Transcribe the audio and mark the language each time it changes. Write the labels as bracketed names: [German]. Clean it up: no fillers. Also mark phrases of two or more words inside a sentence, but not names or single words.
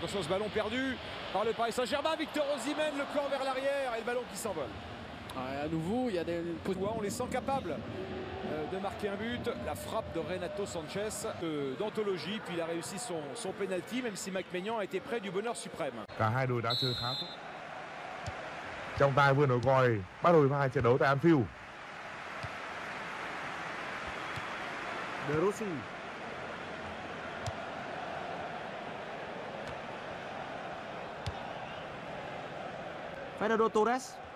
[French] Attention, ce ballon perdu par le Paris Saint-Germain. Victor Osimhen, le corps vers l'arrière et le ballon qui s'envole. Ouais, à nouveau, il y a des... On les sent capables de marquer un but. La frappe de Renato Sanchez d'anthologie. Puis il a réussi son penalty, même si Mike Maignan a été près du bonheur suprême. [Vietnamese] Cả hai đội đã chơi khá tốt. Trọng tài vừa nổi còi bắt đầu hiệp 2 trận đấu tại Anfield. De Rossi. Fernando Torres.